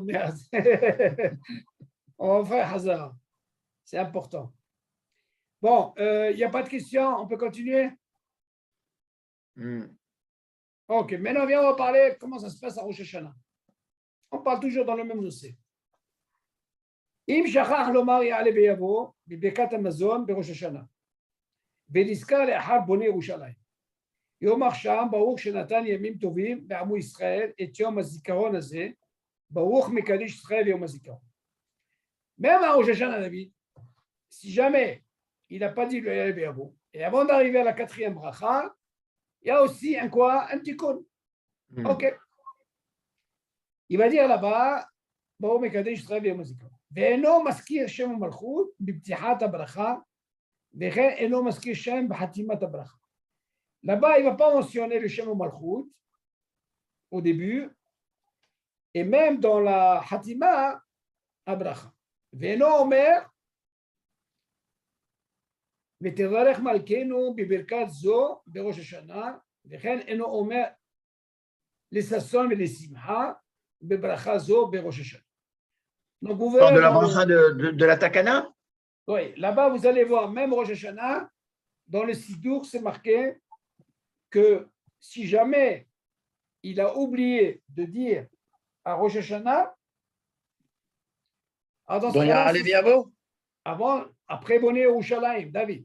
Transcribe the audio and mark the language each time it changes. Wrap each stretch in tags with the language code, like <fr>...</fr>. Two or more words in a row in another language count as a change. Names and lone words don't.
<fr>On va faire hasard. C'est important. Bon, il n'y a pas de questions, on peut continuer? Ok, maintenant, viens, on va parler comment ça se passe à Rosh Hashanah. On parle toujours dans le même dossier.</fr> <he>אם שכח לומר יעלה ויבוא בברכת המזון בראש השנה, ונזכר לאחר בונה ירושלים. יאמר שם, ברוך שנתן ימים טובים בעמו ישראל את יום הזיכרון הזה, ברוך מקדיש ישראל ויום הזיכרון.</he> <fr>Même à Rosh Hashanah, David, si jamais il n'a pas dit le Yaleh Veyavo, et avant d'arriver à la 4e bracha, il y a aussi un quoi? Un tikkun. Ok. Il va dire là-bas,</fr> <he>ברוך מקדיש ישראל ויום הזיכרון. ואינו מזכיר שם המלכות בפתיחת הברכה, וכן אינו מזכיר שם בחתימת הברכה.</he> <fr>Là-bas, il ne va pas mentionner le</fr> <he>שם מלכות</he> <fr>au début, et même dans la Hatima, Abracha.</fr> <he>ואינו אומר, ותברך מלכנו בברכת זו בראש השנה, וכן אינו אומר לששון ולשמחה בברכה זו בראש השנה.</he> <fr>Donc vous verrez de la bracha de la Takana? Oui, là-bas vous allez voir, même Rosh Hashanah, dans le Sidour, c'est marqué que si jamais il a oublié de dire à Rosh Hashanah, dans ce cas-là, avant, après Bonnet Yerushalayim, David.</fr>